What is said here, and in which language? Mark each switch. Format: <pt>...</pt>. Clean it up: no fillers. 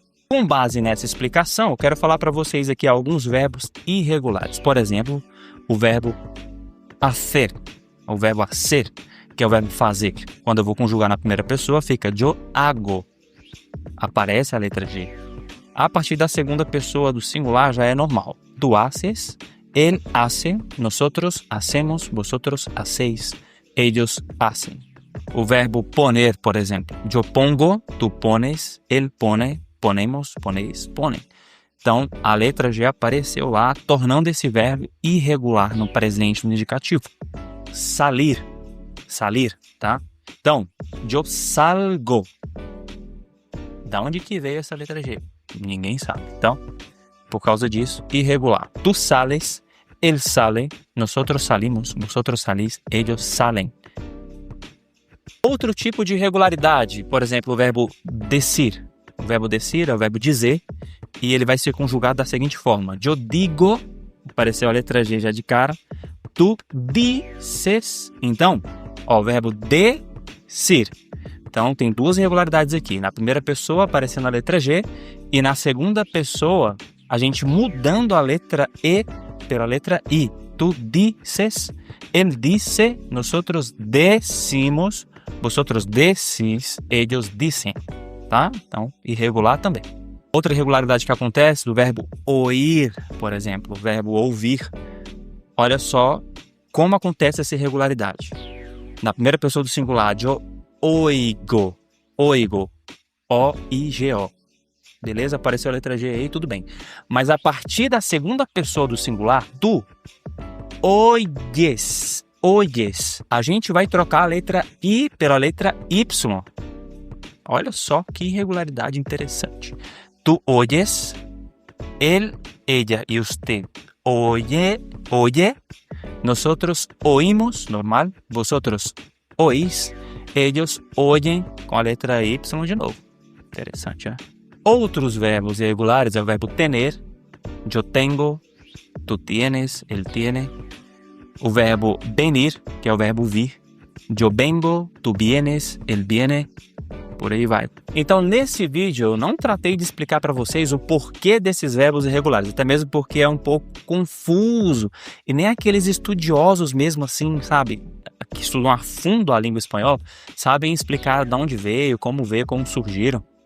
<pt>Com base nessa explicação, eu quero falar para vocês aqui alguns verbos irregulares. Por exemplo, o verbo hacer, o verbo hacer, que é o verbo fazer. Quando eu vou conjugar na primeira pessoa, fica</pt> <es>yo hago.</es> <pt>Aparece a letra G. A partir da segunda pessoa do singular já é normal.</pt> <es>Tu haces, él hace, nosotros hacemos, vosotros hacéis, ellos hacen.</es> <pt>O verbo poner, por exemplo.</pt> <es>Yo pongo, tu pones, él pone, ponemos, poneis, ponem.</es> <pt>Então, a letra G apareceu lá, tornando esse verbo irregular no presente no indicativo.</pt> <es>Salir, salir,</es> <pt>tá? Então,</pt> <es>yo salgo.</es> <pt>Da onde que veio essa letra G? Ninguém sabe. Então, por causa disso, irregular.</pt> <es>Tu sales, él sale, nosotros salimos, vosotros salís, ellos salen.</es> <pt>Outro tipo de irregularidade, por exemplo, o verbo decir. O verbo decir é o verbo dizer e ele vai ser conjugado da seguinte forma:</pt> <es>yo digo,</es> <pt>apareceu a letra G já de cara,</pt> <es>tu dices.</es> <pt>Então, ó, o verbo decir. Então, tem duas irregularidades aqui. Na primeira pessoa, aparecendo a letra G, e na segunda pessoa, a gente mudando a letra E pela letra I.</pt> <es>Tu dices, él dice, nosotros decimos, vosotros decís, ellos dicen, tá?</es> <pt>Então, irregular também. Outra irregularidade que acontece do verbo oír, por exemplo, o verbo ouvir. Olha só como acontece essa irregularidade. Na primeira pessoa do singular, eu</pt> <es>oigo, oigo,</es> <pt>O-I-G-O. Beleza? Apareceu a letra G aí, tudo bem. Mas a partir da segunda pessoa do singular,</pt> <es>tu oyes, oyes.</es> <pt>A gente vai trocar a letra I pela letra Y. Olha só que irregularidade interessante.</pt> <es>Tu oyes, él, ella y usted oye, oye. Nosotros oímos, normal. Vosotros oís. Ellos oyen</es> <pt>com a letra Y de novo. Interessante, né? Outros verbos irregulares é o verbo tener.</pt> <es>Yo tengo, tu tienes, él tiene.</es> <pt>O verbo venir, que é o verbo vir.</pt> <es>Yo vengo, tu vienes, él viene.</es> <pt>Por aí vai. Então, nesse vídeo, eu não tratei de explicar para vocês o porquê desses verbos irregulares, até mesmo porque é um pouco confuso. E nem aqueles estudiosos mesmo assim, sabe, que estudam a fundo a língua espanhola, sabem explicar de onde veio, como surgiram.</pt>